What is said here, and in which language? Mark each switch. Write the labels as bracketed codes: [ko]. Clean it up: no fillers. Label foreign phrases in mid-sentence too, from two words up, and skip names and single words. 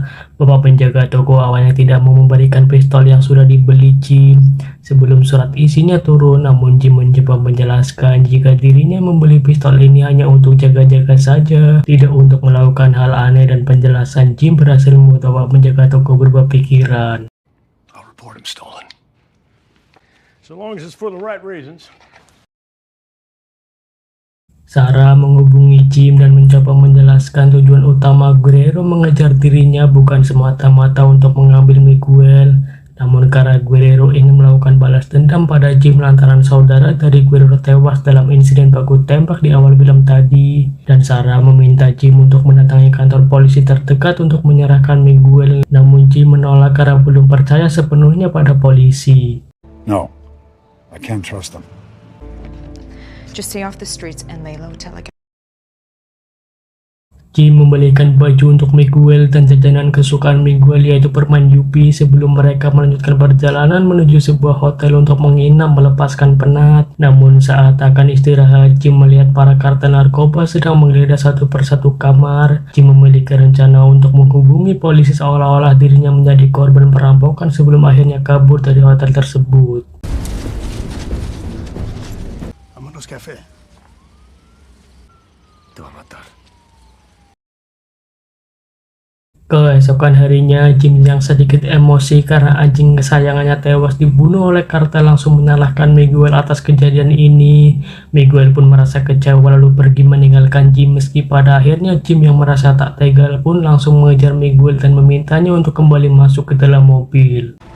[id] Bapak penjaga toko awalnya tidak mau memberikan pistol yang sudah dibeli Jim sebelum surat isinya turun, namun Jim mencoba menjelaskan jika dirinya membeli pistol ini hanya untuk jaga-jaga saja, tidak untuk melakukan hal aneh, dan penjelasan Jim berhasil membuat bapak penjaga toko berubah pikiran. [en] I'll report him stolen. So long as it's for the right reasons. [id] Sarah menghubungi Jim dan mencoba menjelaskan tujuan utama Guerrero mengejar dirinya bukan semata-mata untuk mengambil Miguel, namun karena Guerrero ingin melakukan balas dendam pada Jim lantaran saudara dari Guerrero tewas dalam insiden baku tembak di awal film tadi. Dan Sarah meminta Jim untuk mendatangi kantor polisi terdekat untuk menyerahkan Miguel, namun Jim menolak karena belum percaya sepenuhnya pada polisi. [en] No, I can't trust them. Just stay off the streets and lay low till I get. [id] Jim membelikan baju untuk Miguel dan jajanan kesukaan Miguel yaitu permen Yupi sebelum mereka melanjutkan perjalanan menuju sebuah hotel untuk menginap melepaskan penat. Namun saat akan istirahat, Jim melihat para kartel narkoba sedang menggeledah satu persatu kamar. Jim memiliki rencana untuk menghubungi polisi seolah-olah dirinya menjadi korban perampokan sebelum akhirnya kabur dari hotel tersebut. [es] Vámonos, café. Te va a matar. [id] Keesokan harinya, Jim yang sedikit emosi karena anjing kesayangannya tewas dibunuh oleh kartel langsung menyalahkan Miguel atas kejadian ini. Miguel pun merasa kecewa lalu pergi meninggalkan Jim, meski pada akhirnya Jim yang merasa tak tega pun langsung mengejar Miguel dan memintanya untuk kembali masuk ke dalam mobil.